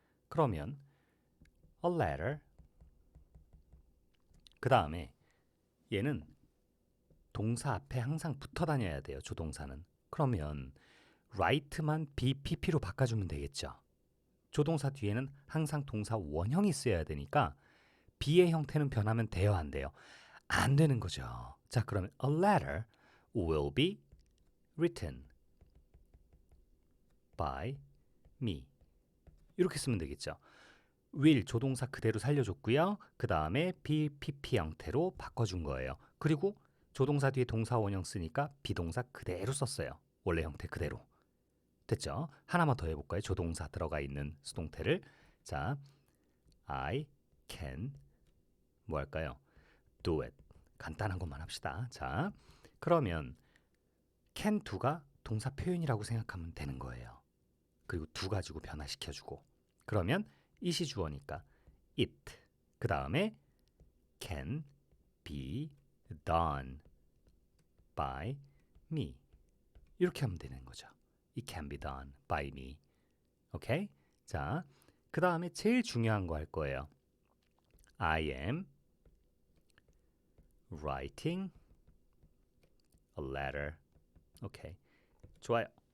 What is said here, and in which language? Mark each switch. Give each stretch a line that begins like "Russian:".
Korean: 그러면
English: a letter,
Korean: 그 다음에 얘는 동사 앞에 항상 붙어 다녀야 돼요. 조동사는. 그러면 write만 BPP로 바꿔주면 되겠죠. 조동사 뒤에는 항상 동사 원형이 쓰여야 되니까 B의 형태는 변하면 돼요, 안 돼요? 안 되는 거죠. 자, 그러면
English: a letter will be written by me.
Korean: 이렇게 쓰면 되겠죠. will 조동사 그대로 살려줬고요. 그 다음에 BPP 형태로 바꿔준 거예요. 그리고 조동사 뒤에 동사 원형 쓰니까 비동사 그대로 썼어요. 원래 형태 그대로. 됐죠? 하나만 더 해볼까요? 조동사 들어가 있는 수동태를. 자,
English: I can
Korean: 뭐 할까요?
English: do it.
Korean: 간단한 것만 합시다. 자, 그러면 can do가 동사 표현이라고 생각하면 되는 거예요. 그리고 do 가지고 변화시켜주고. 그러면 it이 주어니까 it. 그 다음에
English: can be done by me.
Korean: 이렇게 하면 되는 거죠.
English: It can be done by me.
Korean: 오케이? 자, 그 다음에 제일 중요한 거 할 거예요.
English: I am writing a letter.
Korean: 오케이. 좋아요.